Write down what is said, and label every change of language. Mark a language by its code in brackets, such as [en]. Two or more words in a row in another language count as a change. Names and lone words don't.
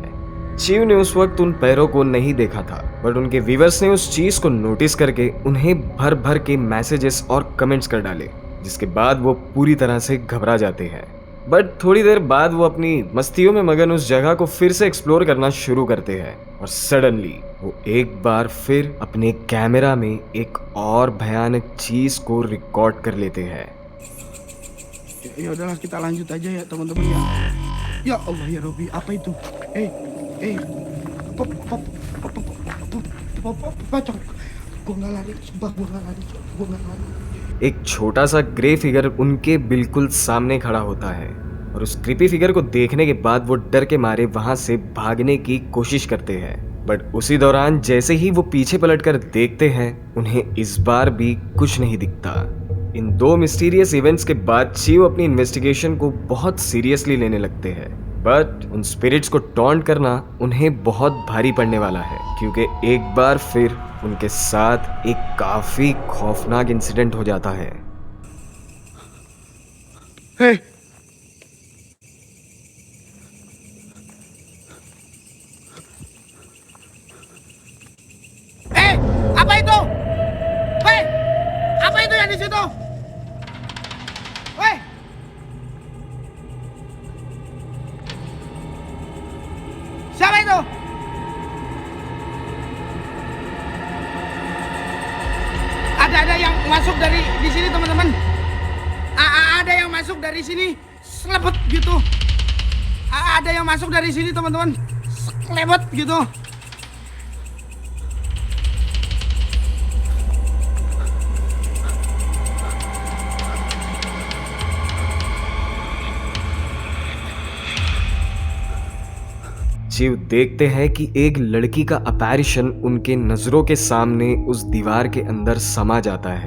[hi] चीव ने उस वक्त उन पैरों को नहीं देखा था बट उनके व्यूवर्स ने उस चीज को नोटिस करके उन्हें भर भर के मैसेजेस और कमेंट्स कर डाले, जिसके बाद वो पूरी तरह से घबरा जाते हैं। बट थोड़ी देर बाद वो अपनी मस्तियों में मगन उस जगह को फिर से एक्सप्लोर करना शुरू करते हैं और सडनली वो एक बार फिर अपने कैमरा में एक और भयानक चीज को रिकॉर्ड कर लेते हैं। [id] Ya udahlah, kita lanjut aja ya teman-teman ya. [ar] يا الله يا ربي, [id] apa itu? Pocong. Gua nggak lari, sumpah gua nggak lari. [hi] एक छोटा सा [en] grey figure [hi] उनके बिल्कुल सामने खड़ा होता है और उस [en] creepy figure [hi] को देखने के बाद वो डर के मारे वहां से भागने की कोशिश करते हैं। बट उसी दौरान जैसे ही वो पीछे पलटकर देखते हैं उन्हें इस बार भी कुछ नहीं दिखता। इन 2 [en] mysterious events [hi] के बाद चीव अपनी इन्वेस्टिगेशन को बहुत सीरियसली लेने लगते हैं। बट उन स्पिरिट्स को टॉन्ट करना उन्हें बहुत भारी पड़ने वाला है क्योंकि एक बार फिर उनके साथ एक काफी खौफनाक इंसिडेंट हो जाता है। [id] Hei. Apa itu? Hei, apa itu yang di situ? Hei. Siapa itu? Ada yang masuk dari di sini teman-teman. Ada yang masuk dari sini, selebet gitu. Ada yang masuk dari sini teman-teman, selebet gitu. [hi] चीव देखते हैं कि एक लड़की का अपैरिशन उनके नजरों के सामने उस दीवार के अंदर समा जाता है।